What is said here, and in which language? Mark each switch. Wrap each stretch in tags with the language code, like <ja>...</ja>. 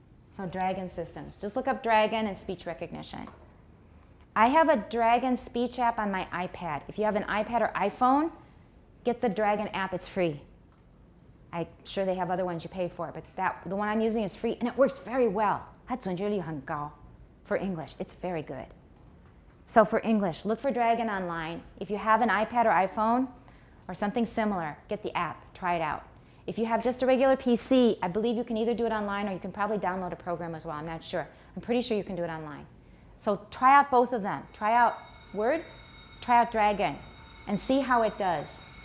<en>So Dragon Systems. Just look up Dragon and speech recognition. I have a Dragon speech app on my iPad. If you have an iPad or iPhone, get the Dragon app. It's free. I'm sure they have other ones you pay for, but the one I'm using is free, and it works very well.</en> <zh>它准确率很高</zh> <en>for English. It's very good. So for English, look for Dragon online. If you have an iPad or iPhone or something similar, get the app. Try it out. If you have just a regular PC, I believe you can either do it online or you can probably download a program as well. I'm not sure. I'm pretty sure you can do it online. So try out both of them. Try out Word, try out Dragon, and see how it does.</en>